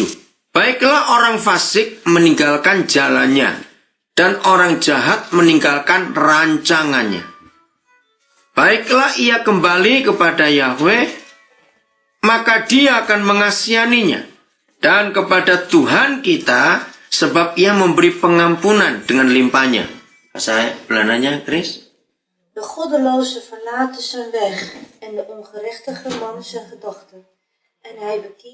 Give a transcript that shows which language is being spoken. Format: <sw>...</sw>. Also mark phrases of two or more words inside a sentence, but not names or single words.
<id>Baiklah orang fasik meninggalkan jalannya dan orang jahat meninggalkan rancangannya. Baiklah ia kembali kepada Yahweh maka Dia akan mengasihaninya. Dan kepada Tuhan kita, sebab Ia memberi pengampunan dengan limpahnya. Saya belananya, Chris.</id> <nl>De goddeloze verlaten zijn weg en de ongerechtige man zijn gedachten. En hij bekiest</nl>